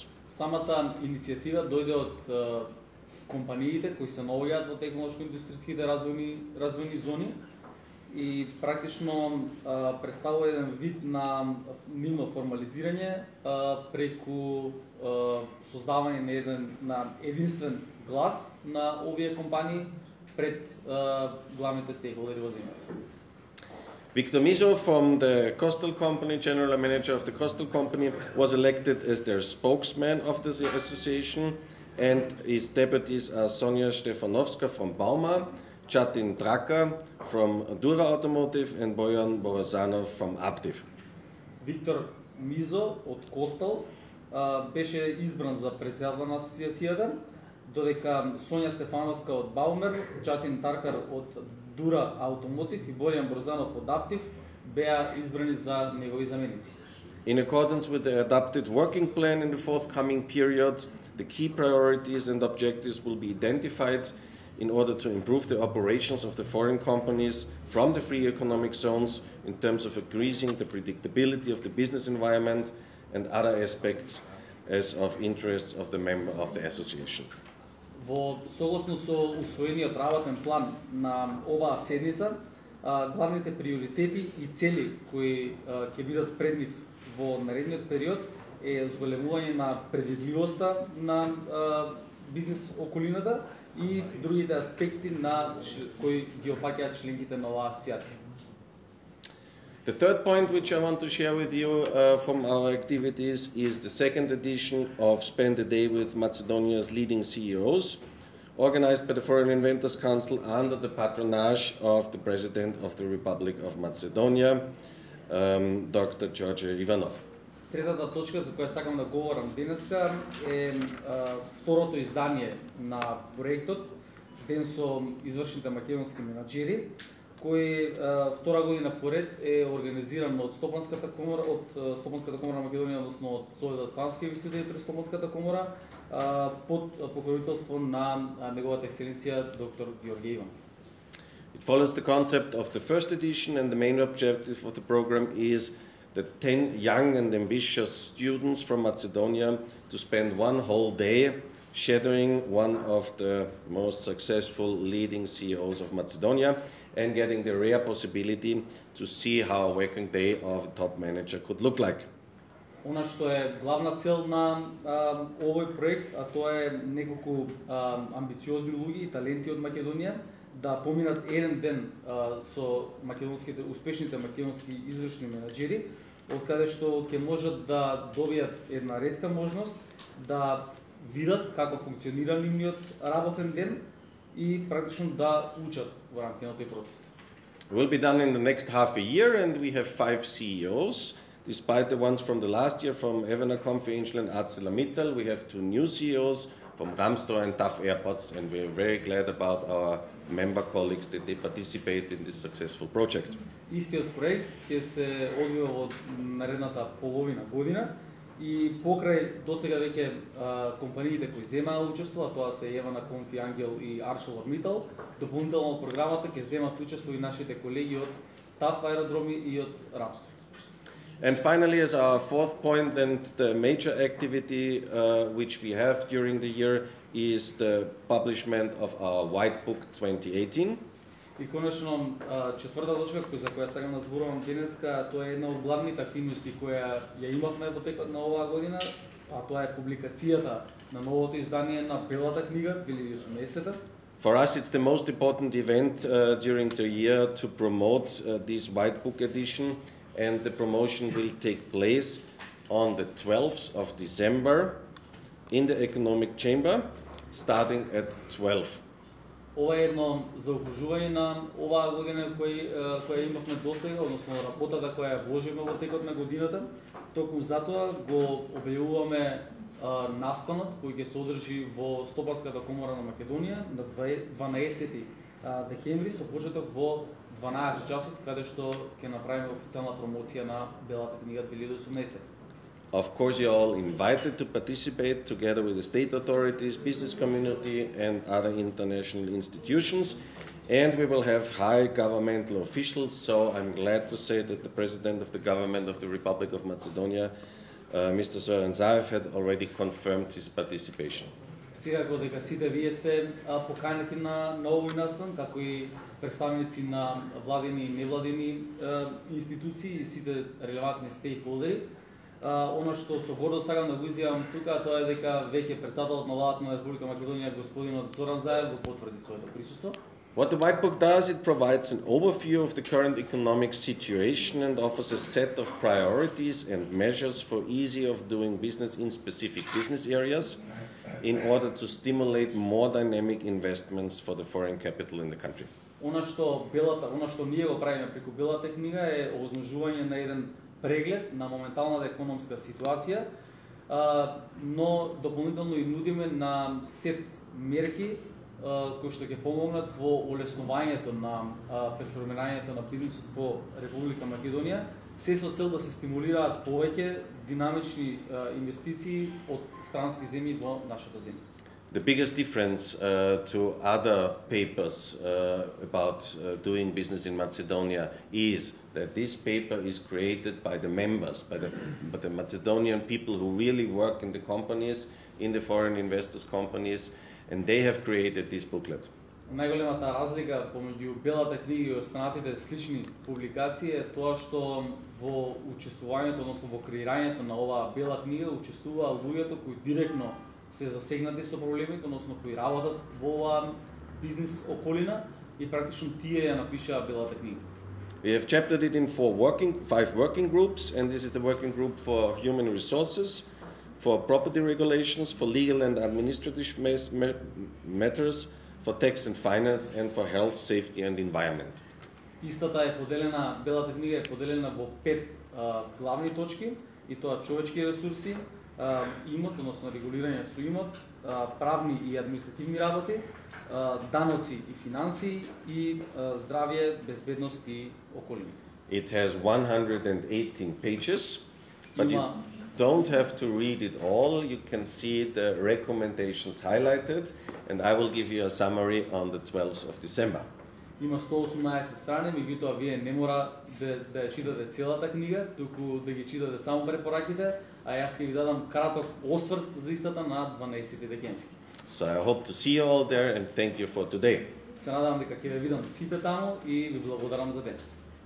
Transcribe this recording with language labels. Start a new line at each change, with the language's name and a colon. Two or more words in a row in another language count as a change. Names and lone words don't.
Macedonian: Самата иницијатива дојде од компаниите кои се наоѓаат во технолошко-индустријските развојни зони и практично представува еден вид на нивно формализирање преку создавање на единствен глас на овие компании пред главните стейкхолдери во земјата.
English: Victor Mizo from the Coastal Company, General Manager of the Coastal Company, was elected as their spokesman of the association, and his deputies are Sonja Stefanovska from Bauma, Chatin Draka from Dura Automotive, and Bojan Borazanov from Aptiv.
Macedonian: Виктор Мизо од Костал беше избран за председател на асоциацијата, додека Сонја Стефановска од Баумер, Чатин Таркар од Дура Automotive и Боријан Борзанов од Аптив беа избрани за негови заменици.
English: In accordance with the adopted working plan in the forthcoming period, the key priorities and objectives will be identified in order to improve the operations of the foreign companies from the free economic zones in terms of increasing the predictability of the business environment and other aspects as of interests of the member of the association.
Macedonian: Во согласно со усвоениот работен план на оваа седница, главните приоритети и цели кои ќе бидат пред нив во наредниот период е зголемување на предвидливоста на бизнес околината и другите аспекти на кои ги опаќаат членките на оваа асоциација.
English: The third point which I want to share with you from our activities is the second edition of Spend a Day with Macedonia's leading CEOs, organized by the Foreign Inventors Council under the patronage of the President of the Republic of Macedonia, Dr. George Ivanov.
Macedonian: Третата точка за која сакам да говорам денеска е второто издание на проектот Ден со извршните македонски менаџери, кој втора година поред е организиран од Стопанската комора на Македонија, односно од Советот за стански инвеститори при Стопанската комора, под покровителство на неговата екселенција доктор Георги Иванов.
English: It follows the concept of the first edition, and the main objective of the program is that 10 young and ambitious students from Macedonia to spend one whole day shadowing one of the most successful leading CEOs of Macedonia and getting the rare possibility to see how a working day of a top manager could look like.
Macedonian: Она што е главна цел на овој проект, а тоа е неколку амбициозни луѓе и таленти од Македонија да поминат еден ден со македонските успешните македонски извршни менаџери, од каде што ќе можат да добијат една ретка можност да видат како функционира нивниот работен ден и практично да учат во рамките на тој процес.
English: It will be done in the next half a year, and we have 5 CEOs. Despite the ones from the last year from Evenakom, Angel and ArcelorMittal, we have 2 new CEOs from Ramstor and TAF Airports, and we're very glad about our member colleagues that they participate in this successful project.
Macedonian: Истиот проект ќе се одвива во наредната половина година и покрај досега веќе компаниите кои земаа учество, а тоа се Evenakom, Angel и ArcelorMittal, дополнително во програмата ќе земат учество и нашите колеги од TAF аеродроми и од Ramstor.
English: And finally, as our fourth point, and the major activity which we have during the year is the publishment of our White Book 2018.
Macedonian: И конечно, четврта точка за која сакам да зборувам денеска, тоа е една од главните активности која ја имавме во текот на оваа година, а тоа е публикацијата на новото издание на Белата книга 2018.
English: For us, it's the most important event during the year to promote this White Book edition, and the promotion will take place on the 12th of December in the Economic Chamber, starting at 12.
Macedonian: Ова е едно заокружување на оваа година која имавме досега, односно работата која ја вложиме во текот на годината. Токму затоа го објавуваме настанот кој ќе се одржи во Стопанската комора на Македонија на 12 декември со почеток во 12 часот, каде што ќе направиме официјална промоција на Белата книга 2018.
English: Of course, you're all invited to participate together with the state authorities, business community, and other international institutions. And we will have high governmental officials, so I'm glad to say that the President of the Government of the Republic of Macedonia, Mr. Zoran Zaev, had already confirmed his participation.
Macedonian: Секако дека сите вие сте поканети на овој настан, како и представници на владини и невладини институции и сите релевантни стейкхолдери. Она што со гордост сакам да го изјавам тука, тоа е дека веќе председателот на владата на Република Македонија, господинот Зоран Заев, го потврди своето присуство.
English: What the White Book does, it provides an overview of the current economic situation and offers a set of priorities and measures for easy of doing business in specific business areas in order to stimulate more dynamic investments for the foreign capital in the country.
Macedonian: Она што ние го правиме преку белата книга е овозможување на еден преглед на моменталната економска ситуација, но дополнително и нудиме на сет мерки кои што ќе помогнат во улеснувањето на преформирањето на бизнисот во Република Македонија, се со цел да се стимулираат повеќе динамични инвестиции од странски земји во нашата земја.
English: The biggest difference to other papers about doing business in Macedonia is that this paper is created by the members, by the Macedonian people who really work in the companies, in the foreign investors' companies, and they have created this booklet.
Macedonian: Најголемата разлика помеѓу белата книга и останатите слични публикации е тоа што во учествувањето, односно во креирањето на оваа бела книга учествуваа луѓето кои директно се засегнати со проблемите, односно кои работат во оваа бизнис околина и практично тие ја напишаа белата книга.
English: We have chaptered it in five working groups, and this is the working group for human resources, for property regulations, for legal and administrative matters, for tax and finance, and for health, safety and environment.
Macedonian: Истата е поделена, белата книга е поделена во 5 главни точки, и тоа човечки ресурси, имот, односно регулирање со имот, правни и административни работи, даноци и финансии и здравје, безбедност и околина.
English: It has 118 pages, but you don't have to read it all. You can see the recommendations highlighted, and I will give you a summary on the 12th of December.
Macedonian: Има 118 страни, меѓутоа вие не мора да ја читате целата книга, туку да ги читате само препораките, а јас ќе ви дадам краток осврт за истата на 12 декември.
English: So I hope to see you all there and thank you for today.
Macedonian: Се надевам дека ќе ве видам сите таму и ви благодарам за денес.